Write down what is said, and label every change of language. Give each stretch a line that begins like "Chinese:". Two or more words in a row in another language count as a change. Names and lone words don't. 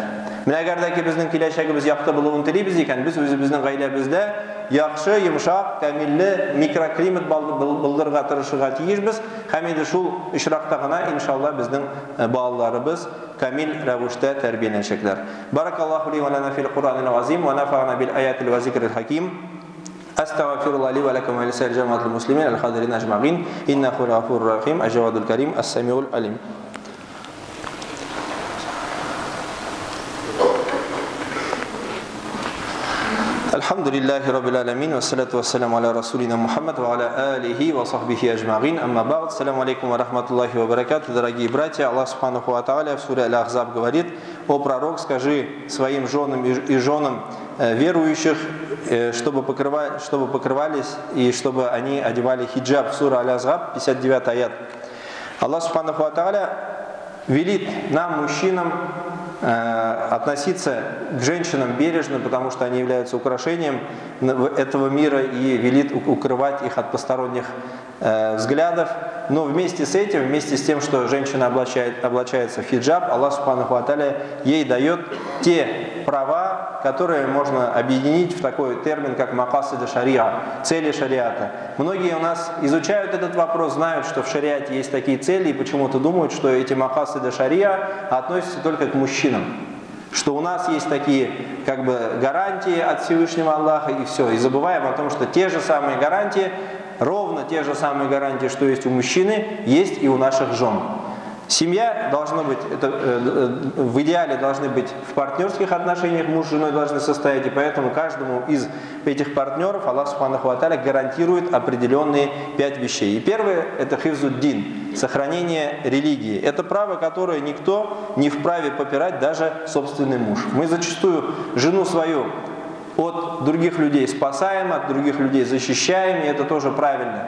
Tatar: Менә әгәр дә ки безнең киләчәгебез якты булуын телибез икән, без үзебезнең гаиләбездә яхшы, йомшак, камилле микроклимат булдырырга тырышырга тиешбез. Һәм инде шул очракта гына иншалла безнең балаларыбыз камил рәвештә тәрбияләнчәкләр.
Arabic: بارك الله لي ولنا في القرآن العظيم ونفعنا بالآيات والذكر الحكيم. أستغفر الله لي ولكم ولسائر الجماعة المسلمين الحاضرين أجمعين. إنه غفور رحيم، الجواد الكريم، السميع العليم. الحمد لله رب العالمين، والصلاة والسلام على رسولنا محمد وعلى آله وصحبه أجمعين. أما بعد. السلام عليكم ورحمة الله وبركاته.
Russian: Дорогие братья,
Arabic: الله سبحانه وتعالى
Russian: в суре Аль-Ахзаб говорит: «О пророк, скажи своим женам и женам верующих, чтобы покрывались и чтобы они одевали хиджаб». Сура Аль-Ахзаб, 59 аят.
Arabic: الله سبحانه وتعالى
Russian: велит нам, мужчинам, относиться к женщинам бережно, потому что они являются украшением этого мира, и велит укрывать их от посторонних взглядов. Но вместе с этим, вместе с тем, что женщина облачается в хиджаб,
Arabic: الله سبحانه وتعالى
Russian: ей дает те права, которые можно объединить в такой термин, как
Arabic: مقاصد الشريعة,
Russian: цели шариата. Многие у нас изучают этот вопрос, знают, что в шариате есть такие цели, и почему-то думают, что эти
Arabic: مقاصد الشريعة
Russian: относятся только к мужчинам. Что у нас есть такие гарантии от Всевышнего Аллаха, и все. И забываем о том, что те же самые гарантии, ровно те же самые гарантии, что есть у мужчины, есть и у наших жен. Семья должна быть, в идеале должны быть в партнерских отношениях, муж с женой должны состоять, и поэтому каждому из этих партнеров
Arabic: الله سبحانه وتعالى
Russian: гарантирует определенные 5 вещей. И первое – это хифзуддин, сохранение религии. Это право, которое никто не вправе попирать, даже собственный муж. Мы зачастую жену свою от других людей спасаем, от других людей защищаем, и это тоже правильно.